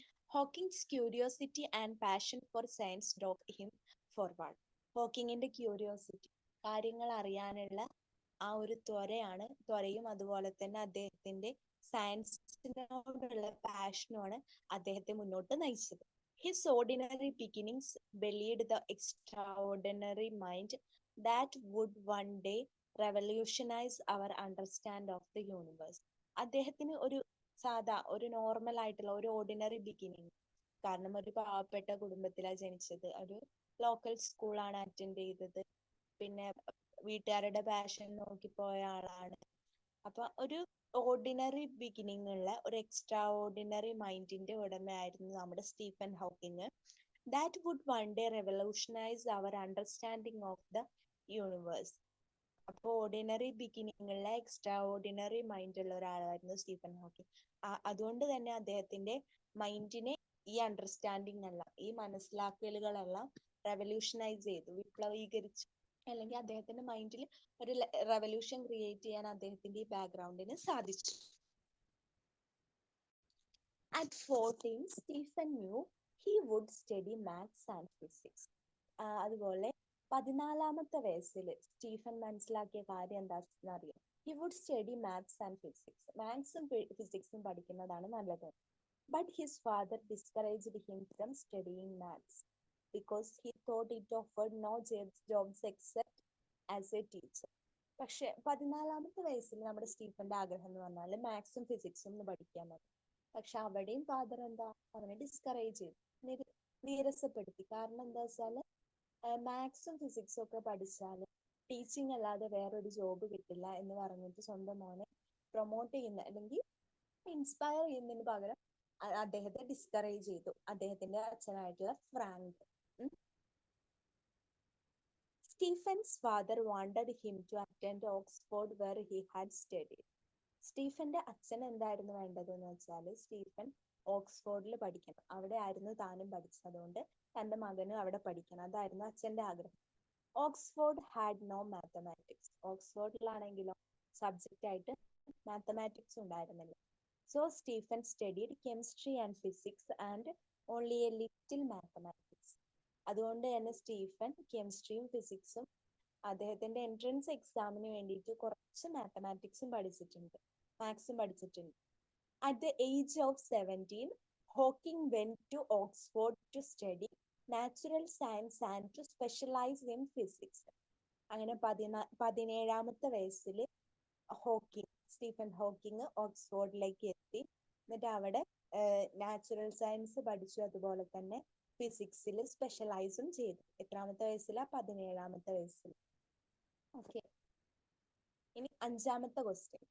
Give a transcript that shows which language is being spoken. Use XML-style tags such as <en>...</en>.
<en>Hawking's curiosity and passion for science drove him forward.</en> <ml>ഹോക്കിങ്ങിന്റെ curiosity, കാര്യങ്ങൾ അറിയാനുള്ള ആ ഒരു ത്വരയും അതുപോലെ തന്നെ അദ്ദേഹത്തിന്റെ സയൻസിനോടുള്ള പാഷനുമാണ് അദ്ദേഹത്തെ മുന്നോട്ട് നയിച്ചത്.</ml> <en>His ordinary beginnings belied the extraordinary mind that would one day revolutionize our understanding of the universe.</en> <ml>അദ്ദേഹത്തിന് ഒരു നോർമൽ ആയിട്ടുള്ള ഒരു ഓർഡിനറി ബിഗിനിങ്. കാരണം ഒരു പാവപ്പെട്ട കുടുംബത്തിലാണ് ജനിച്ചത്. ഒരു ലോക്കൽ സ്കൂളാണ് അറ്റൻഡ് ചെയ്തത്. പിന്നെ വീട്ടുകാരുടെ പാഷൻ നോക്കി പോയ ആളാണ്. അപ്പൊ ഒരു ഓർഡിനറി ബിഗിനിങ് ഉള്ള ഒരു എക്സ്ട്രാ ഓർഡിനറി മൈൻഡിന്റെ ഉടമയായിരുന്നു നമ്മുടെ Stephen Hawking.</ml> <en>That would one day revolutionise our understanding of the universe.</en> <ml>അപ്പോൾ ഓർഡിനറി ബിഗിനിങ് ഉള്ള എക്സ്ട്രാ ഓർഡിനറി മൈൻഡ് ഉള്ള ഒരാളായിരുന്നു സ്റ്റീഫൻ ഹോക്കിങ്. അതുകൊണ്ട് തന്നെ അദ്ദേഹത്തിന്റെ മൈൻഡിനെ ഈ അണ്ടർസ്റ്റാൻഡിങ് എല്ലാം, ഈ മനസ്സിലാക്കലുകളെല്ലാം റെവല്യൂഷനൈസ് ചെയ്തു, വിപ്ലവീകരിച്ചു. അല്ലെങ്കിൽ അദ്ദേഹത്തിന്റെ മൈൻഡിൽ ഒരു റെവല്യൂഷൻ ക്രിയേറ്റ് ചെയ്യാൻ അദ്ദേഹത്തിന്റെ ഈ ബാക്ക്ഗ്രൗണ്ടിന് സാധിച്ചു.</ml> <en>At 14, Stephen knew he would study maths and physics.</en> <ml>അതുപോലെ 14ാമത്തെ വയസ്സിൽ സ്റ്റീഫൻ മനസ്സിലാക്കിയ കാര്യം എന്താണെന്ന് അറിയാം.</ml> <en>He would study maths and physics.</en> <ml>മാത്സും ഫിസിക്സും പഠിക്കുന്നതാണ് നല്ലത്.</ml> <en>But his father discouraged him from studying maths because he thought it offered no jobs except as a teacher.</en> <ml>പക്ഷെ 14ാമത്തെ വയസ്സിൽ നമ്മുടെ സ്റ്റീഫന്റെ ആഗ്രഹം എന്ന് പറഞ്ഞാൽ മാത്സും ഫിസിക്സും ഒന്ന് പഠിക്കാൻ മതി. പക്ഷെ അവിടെയും ഫാദർ അവനെ ഡിസ്കറേജ് ചെയ്തു, നീരസപ്പെടുത്തി. കാരണം എന്താ വെച്ചാല് മാത്സും ഫിസിക്സും ഒക്കെ പഠിച്ചാൽ ടീച്ചിങ് അല്ലാതെ വേറൊരു ജോബ് കിട്ടില്ല എന്ന് പറഞ്ഞിട്ട് സ്വന്തം മോനെ പ്രൊമോട്ട് ചെയ്യുന്ന അല്ലെങ്കിൽ ഇൻസ്പയർ ചെയ്യുന്നതിന് പകരം അദ്ദേഹത്തെ ഡിസ്കറേജ് ചെയ്തു അദ്ദേഹത്തിന്റെ അച്ഛനായിട്ടുള്ള Frank.</ml> <en>Stephen's father wanted him to attend Oxford where he had studied.</en> <ml>സ്റ്റീഫന്റെ അച്ഛൻ എന്തായിരുന്നു വേണ്ടതെന്ന് വെച്ചാൽ സ്റ്റീഫൻ ഓക്സ്ഫോർഡിൽ പഠിക്കണം, അവിടെ ആയിരുന്നു താനും പഠിച്ചത്. അതുകൊണ്ട് തന്റെ മകനും അവിടെ പഠിക്കണം, അതായിരുന്നു അച്ഛന്റെ ആഗ്രഹം.</ml> <en>Oxford had no mathematics.</en> <ml>ഓക്സ്ഫോർഡിലാണെങ്കിലോ subject ആയിട്ട് മാത്തമാറ്റിക്സും ഉണ്ടായിരുന്നില്ല.</ml> <en>So Stephen studied chemistry and physics and only a little mathematics.</en> <ml>അതുകൊണ്ട് തന്നെ സ്റ്റീഫൻ കെമിസ്ട്രിയും ഫിസിക്സും അദ്ദേഹത്തിന്റെ എൻട്രൻസ് എക്സാമിന് വേണ്ടിയിട്ട് കുറച്ച് മാത്തമാറ്റിക്സും പഠിച്ചിട്ടുണ്ട്, മാത്സും പഠിച്ചിട്ടുണ്ട്.</ml> <en>At the age of 17, Hawking went to Oxford to study natural science and to specialize in physics.</en> <ml>അങ്ങനെ 17-ാമത്തെ വയസ്സിൽ സ്റ്റീഫൻ ഹോക്കിംഗ് ഓക്സ്ഫോർഡിലേക്ക് എത്തി. എന്നിട്ട് അവിടെ നാച്ചുറൽ സയൻസ് പഠിച്ചു, അതുപോലെ തന്നെ ഫിസിക്സിൽ സ്പെഷ്യലൈസും ചെയ്തു. എത്രാമത്തെ വയസ്സിലാ? 17-ാമത്തെ വയസ്സിൽ. ഓക്കെ, ഇനി 5-ാമത്തെ ക്വസ്റ്റ്യൻ.</ml>